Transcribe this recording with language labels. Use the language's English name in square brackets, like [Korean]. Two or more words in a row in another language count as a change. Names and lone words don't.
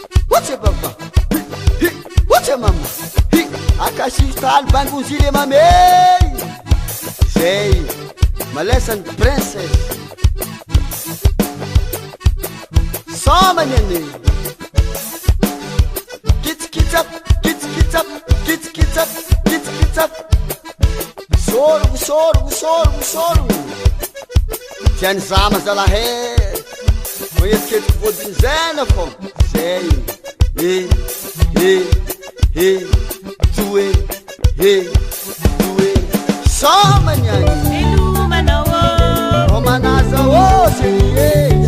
[Malagasy] Ohatry baba. Hi, hi, ohatry mama. Hi, akasy taly bangonzily e mame. Zay. Malesa ny princesse. Samany ane. Kitsikitsap, kitsikitsap, kitsikitsap, kitsikitsap. Soro, soro, soro, soro. Tiany zama zalahy. Moetiketiky vodiny zay na fô. Zay. Eh, eh, eh, doe, eh, doe. Samany any. Velomanao, oh. Oh, manaza, oh, chérie, eh.